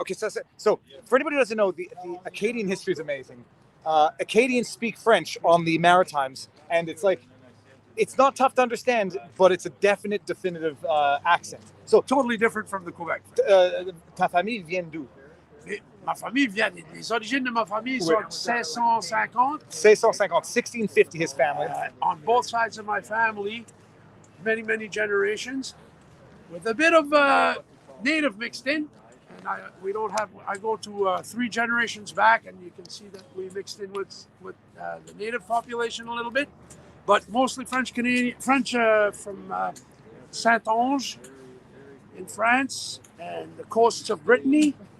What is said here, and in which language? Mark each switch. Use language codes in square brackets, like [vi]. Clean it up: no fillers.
[en] Okay, so for anybody who doesn't know, the Acadian history is amazing. Acadians speak French on the Maritimes, and it's not tough to understand, but it's a definitive accent. So totally different from the Quebec. [fr] Ta famille vient d'où? Ma famille vient. Les origines de ma famille sont 1650. [en] 1650, his family. On both sides of my family, many generations, with a bit of native mixed in. And I go to 3 generations back, and you can see that we mixed in with the native population a little bit, but mostly French from Saint-Onge in France and the coasts of Brittany.